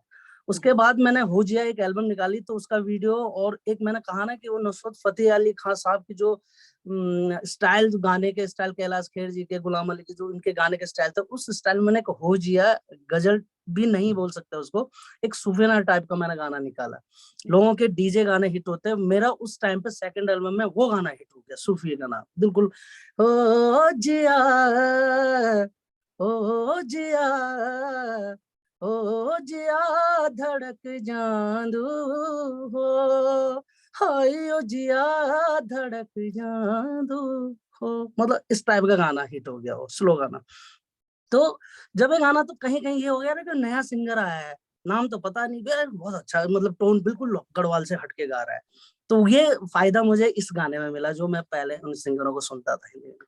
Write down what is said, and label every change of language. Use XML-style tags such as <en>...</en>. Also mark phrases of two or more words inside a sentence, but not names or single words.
<hi>उसके बाद मैंने हो जिया एक एल्बम निकाली, तो उसका वीडियो, और एक मैंने कहा ना कि वो नुसरत फतेह अली खान साहब की जो स्टाइल, गाने के स्टाइल, कैलाश खेर जी के, गुलाम अली के जो इनके गाने के स्टाइल था, उस स्टाइल में मैंने एक हो जिया, गजल भी नहीं बोल सकते उसको, एक सूफियाना टाइप का मैंने गाना निकाला। लोगों के डीजे गाने हिट होते हैं, मेरा उस टाइम पे</hi> <en>second album</en> <hi>में वो गाना हिट हो गया, सूफी गाना बिल्कुल।</hi> <gbm>हो जिया, ओ जिया, ओ जिया धड़क जांदू हो, हाय ओ जिया धड़क जांदू हो,</gbm> <hi>मतलब इस टाइप का गाना हिट हो गया, वो स्लो गाना। तो जब ये गाना, तो कहीं कहीं ये हो गया ना कि नया सिंगर आया है, नाम तो पता नहीं, बहुत अच्छा, मतलब टोन बिल्कुल गढ़वाल से हटके गा रहा है। तो ये फायदा मुझे इस गाने में मिला, जो मैं पहले उन सिंगरों को सुनता था हिंदी में।</hi>